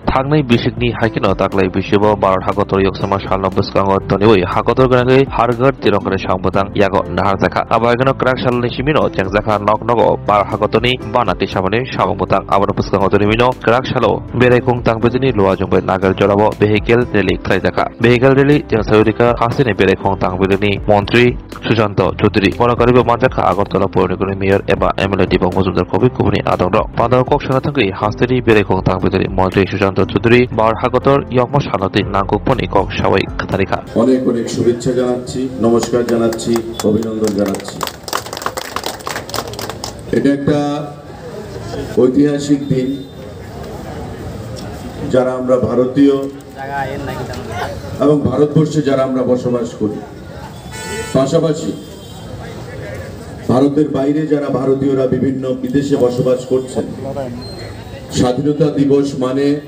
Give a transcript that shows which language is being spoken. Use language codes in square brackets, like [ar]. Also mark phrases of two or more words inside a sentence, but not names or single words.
[trp] थांनाय बिसिकनि हाइकिनो ताकलाय बिसिबो भारत हागतर यक्समा सालनो बस्कांगो तनिवै हागतर गनागै हारगत तिरंगरे सांबोदां यागो नाहार जाखा आबायगनो क्राक सालनि सिमिनो जेंजाखा नक नगो भारत हागतनि बानाति सामने सामबोदां आबाद बस्कांगो तनिमिनो क्राक सालो बेरायखुं तांबेजनि लुवा जंबे नागर जराबो [en] vehicle rally [trp] खालायजाखा [en] vehicle rally [trp] जों सावरिका हासिनि बेरायखुं तांबेजनि मन्त्रि सुशांत चौधरी मनकारिबो मानजाखा आगरतला पौरनिगमनि मेयर एबा एमएलए दिबं मजुमदार कबि कुबुनि आदंग पादाव कक सानाथांगै हास्तेनि बेरायखुं तांबेजनि मन्त्रि सुशांत चौधरी भारत हागतर यक्मा सालति नांगुकपनि कक सावै खातारिखा [bn] অনেক অনেক শুভেচ্ছা জানাচ্ছি নমস্কার জানাচ্ছি অভিনন্দন জানাচ্ছি এটা একটা ঐতিহাসিক দিন যারা আমরা ভারতীয় এবং ভারতবর্ষে যারা আমরা বসবাস করি পাশাপাশি ভারতের বাইরে যারা ভারতীয়রা বিভিন্ন বিদেশে বসবাস করছেন স্বাধীনতা দিবস মানে